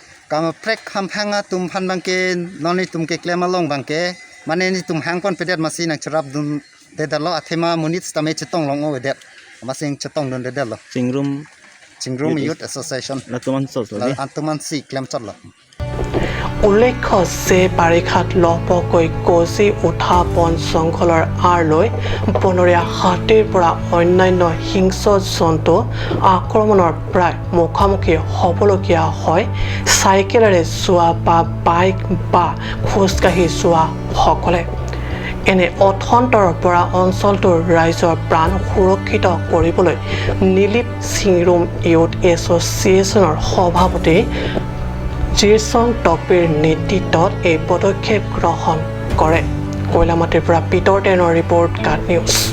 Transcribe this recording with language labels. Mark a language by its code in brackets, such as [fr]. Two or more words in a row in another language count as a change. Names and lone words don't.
[mjw] kam prek hampanga tum phan bang ke noni tum ke klem along bang ke mane ni tum hang pon pedet masi nang charap dun de da lo athema munit stame chetong long o de masing chetong dun de lo Chingrum Youth Association la tuman sos la antuman si klem char lo [as] উল্লেখ্য যে বাৰিষাত লহপহকৈ গজি উঠা বন জংঘলৰ আঁৰ লৈ বনৰীয়া হাতীৰ পৰা অন্যান্য হিংস্ৰ জন্তু আক্ৰমণৰ প্ৰায় মুখামুখি হ'বলগীয়া হয় চাইকেলেৰে যোৱা বা বাইক বা খোজকাঢ়ি যোৱা সকলে এনে অথন্তৰৰ পৰা অঞ্চলটোৰ ৰাইজৰ প্ৰাণ সুৰক্ষিত কৰিবলৈ নীলিপ চিংৰুম ইউথ এছ'চিয়েশ্যনৰ সভাপতি জিৰচং টপিৰ নেতৃত্বত এই পদক্ষেপ গ্ৰহণ কৰে কৈলামাটিৰ পৰা পিতৰ টেনৰ ৰিপৰ্ট কাট নিউজ